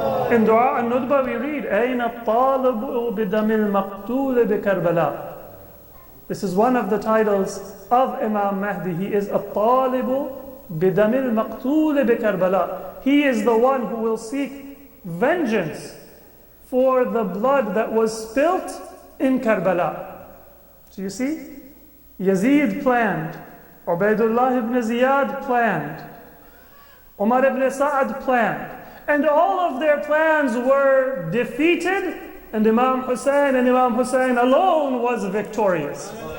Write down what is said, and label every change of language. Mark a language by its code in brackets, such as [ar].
[en] In Dua al-Nudba we read, [ar] أَيْنَ الطَّالِبُ بِدَمِ الْمَقْتُولِ بِكَرْبَلَاء. [en] This is one of the titles of Imam Mahdi. He is [ar] الطَّالِبُ بِدَمِ الْمَقْتُولِ بِكَرْبَلَاء. [en] He is the one who will seek vengeance for the blood that was spilt in Karbala. So you see, Yazid planned, Ubaidullah ibn Ziyad planned, Umar ibn Sa'ad planned, and all of their plans were defeated, and Imam Hussein alone was victorious.